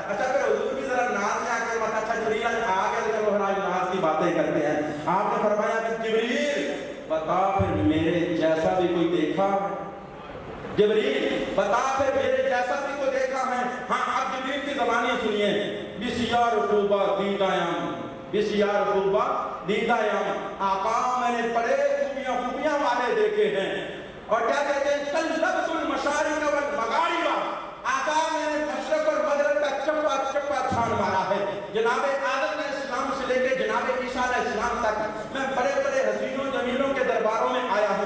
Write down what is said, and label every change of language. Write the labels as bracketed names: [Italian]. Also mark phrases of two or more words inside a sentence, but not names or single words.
[Urdu] اچھا پھر حضور کی ذرا ناز میں آ کے مت اچھا جبریل آ گئے، چلو ہر آج ناز کی باتیں کرتے ہیں. آپ نے فرمایا کہ جبریل بتا پھر میرے جیسا بھی کوئی دیکھا؟ جبریل بتا پھر میرے جیسا بھی کوئی دیکھا ہے؟ ہاں اب جبریل کی زبانی سنیے. [Persian] بسیار خوبا دیدایام، بسیار خوبا دیدایام. [Urdu] آقا میں نے بڑے خوبیاں والے دیکھے ہیں. اور کیا کہتے ہیں [Arabic] قلبت المشارق والمغارب. [Urdu] آقا میں نے مشرق اور مغرب کا چپا چپا چھان مارا ہے. جناب آدم علیہ السلام سے لے کے جناب عیسیٰ علیہ السلام تک میں بڑے بڑے حسینوں جمیلوں کے درباروں میں آیا ہوں.